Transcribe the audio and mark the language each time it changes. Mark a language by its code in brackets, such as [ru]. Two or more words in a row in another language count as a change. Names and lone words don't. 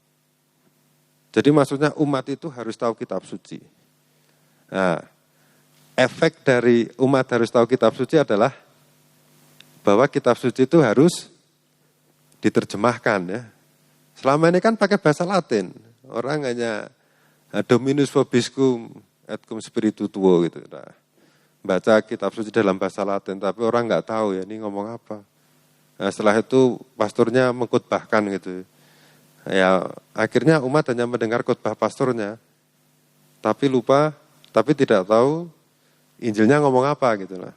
[id] Jadi maksudnya umat itu harus tahu kitab suci. Nah, efek dari umat harus tahu kitab suci adalah bahwa kitab suci itu harus diterjemahkan ya. Selama ini kan pakai bahasa Latin. Orang hanya [la] Dominus vobiscum et cum spiritu tuo [id] gitu. Nah, baca kitab suci dalam bahasa Latin, tapi orang nggak tahu ya ini ngomong apa. Nah, setelah itu pastornya mengkhotbahkan gitu. Ya akhirnya umat hanya mendengar khotbah pastornya, tapi tidak tahu Injilnya ngomong apa gitu lah.